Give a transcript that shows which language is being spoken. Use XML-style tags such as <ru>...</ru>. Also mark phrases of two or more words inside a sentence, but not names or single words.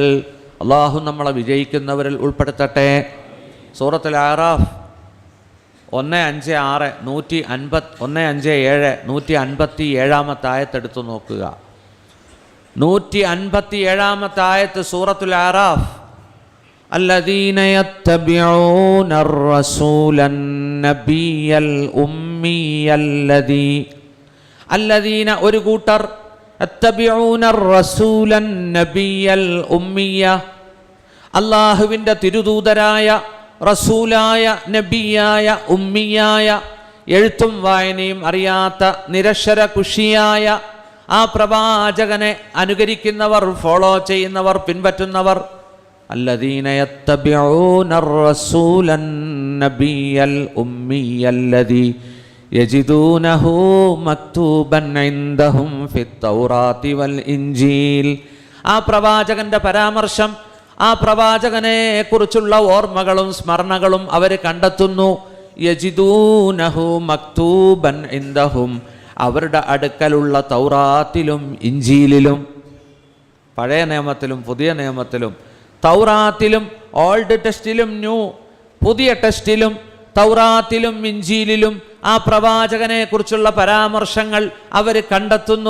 <ml>അള്ളാഹു നമ്മളെ വിജയിക്കുന്നവരിൽ ഉൾപ്പെടുത്തട്ടെ. സൂറത്തുൽ അഅറാഫ് 156 157 157 ആയത്തെടുത്ത് നോക്കുക. 157 ആയത്ത് സൂറത്തുൽ അഅറാഫ്.</ml> <ar>الذين يتبعون الرسول النبي الأمي الذين ഒരു കൂട്ടർ يتبعون الرسول النبي الأمي,</ar> <ml>അല്ലാഹുവിൻ്റെ തിരുദൂതരായ റസൂലായ നബിയായ ഉമ്മിയായ എഴുത്തും വായനയും അറിയാത്ത നിരക്ഷര കുഷിയായ ആ പ്രവാചകനെ അനുകരിക്കുന്നവർ, ഫോളോ ചെയ്യുന്നവർ, പിൻപറ്റുന്നവർ.</ml> <ar>الذين يتبعون الرسول النبي الأمي الذي يجدونه مكتوبا عندهم في التوراة والإنجيل.</ar> <ml>ആ പ്രവാചകന്റെ പരാമർശം, ആ പ്രവാചകനെ കുറിച്ചുള്ള ഓർമ്മകളും സ്മരണകളും അവർ കണ്ടെത്തുന്നു.</ml> <ar>يجدونه مكتوبا عندهم,</ar> <ml>അവരുടെ അടുക്കലുള്ള തൗറാത്തിലും ഇഞ്ചീലിലും, പഴയ നിയമത്തിലും പുതിയ നിയമത്തിലും, തൗറാത്തിലും ഓൾഡ് ടെസ്റ്റിലും പുതിയ ടെസ്റ്റിലും, തൗറാത്തിലും ഇഞ്ചീലിലും ആ പ്രവാചകനെ കുറിച്ചുള്ള പരാമർശങ്ങൾ അവർ കണ്ടെത്തുന്നു.</ml>